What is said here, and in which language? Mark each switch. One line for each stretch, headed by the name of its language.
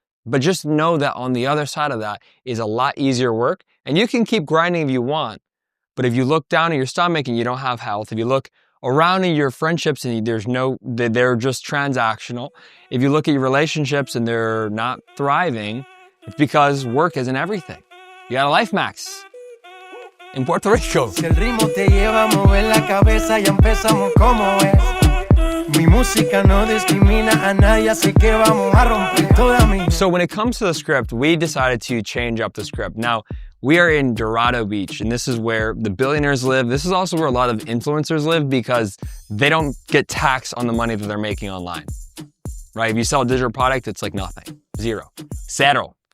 English: But just know that on the other side of that is a lot easier work, and you can keep grinding if you want. But if you look down at your stomach and you don't have health, if you look around in your friendships and they're just transactional, if you look at your relationships and they're not thriving, it's because work isn't everything. You got a life max in Puerto Rico.
Spanish: Si el ritmo te lleva a mover la cabeza, ya empezamos como es. Mi música no discrimina a nadie, así que vamos a romper toda mi.
English: So when it comes to the script, we decided to change up the script. Now, we are in Dorado Beach, and this is where the billionaires live. This is also where a lot of influencers live because they don't get taxed on the money that they're making online, right? If you sell a digital product, it's like nothing, zero, cero.